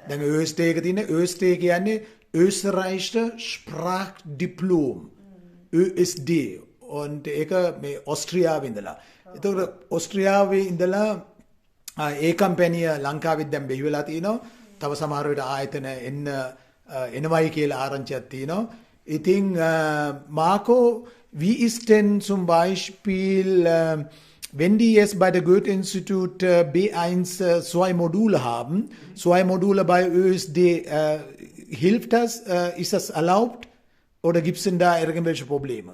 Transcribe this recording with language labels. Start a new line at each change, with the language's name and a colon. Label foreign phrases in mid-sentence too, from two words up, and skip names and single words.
Sinhala: දැන් ÖST එක තියෙන ÖST කියන්නේ
German: Österreichische Sprachdiplom ÖSD und
Sinhala: ඒක මේ ඔස්ට්‍රියාවේ ඉඳලා. එතකොට ඔස්ට්‍රියාවේ ඉඳලා ඒ කම්පැනි ලංකාවෙත් දැන් බෙහි වෙලා තිනවා. තව සමහර වෙලට ආයතන එනවයි කියලා ආරංචියක් තිනවා.
German: ඉතින් Marco, wie ist denn zum Beispiel wenn die jetzt bei der Goethe-Institut B1 zwei Module haben, zwei Module bei ÖSD, hilft das? Ist das erlaubt? Oder gibt es denn da irgendwelche Probleme?